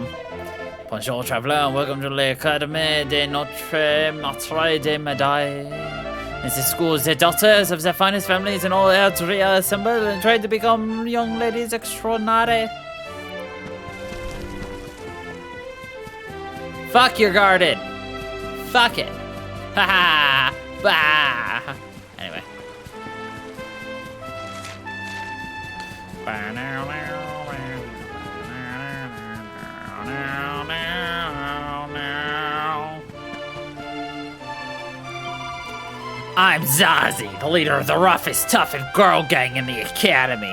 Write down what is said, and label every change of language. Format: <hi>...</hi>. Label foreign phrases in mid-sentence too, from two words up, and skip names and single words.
<en>Bonjour, traveler, and welcome to</en> <fr>l'Académie de Notre Maitre de Médailles.</fr> <en>In this school, the daughters of the finest families in all area assemble and try to become young ladies extraordinary. Fuck your garden. Fuck it. Ha ha. Bah. Anyway. I'm Zazie, the leader of the roughest, toughest girl gang in the academy.</en>